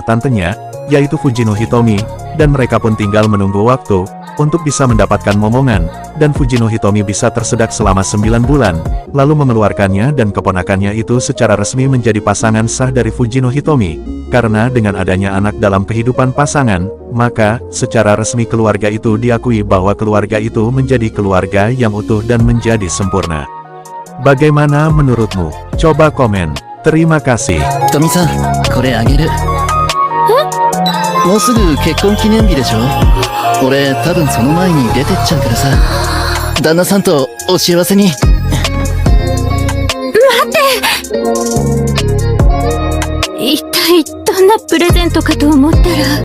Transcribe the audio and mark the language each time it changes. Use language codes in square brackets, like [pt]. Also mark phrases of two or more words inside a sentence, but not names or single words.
[id] tantenya, yaitu Fujino Hitomi, dan mereka pun tinggal menunggu waktu, untuk bisa mendapatkan momongan, dan Fujino Hitomi bisa tersedak selama 9 bulan, lalu mengeluarkannya dan keponakannya itu secara resmi menjadi pasangan sah dari Fujino Hitomi, karena dengan adanya anak dalam kehidupan pasangan, maka, secara resmi keluarga itu diakui bahwa keluarga itu menjadi keluarga yang utuh dan menjadi sempurna. Bagaimana menurutmu? Coba komen. Terima kasih. [ja] Tomi-san, これあげる。もうすぐ結婚記念日でしょ。俺多分その前に出てっちゃうからさ、旦那さんとお幸せに。待って、一体どんなプレゼントかと思ったら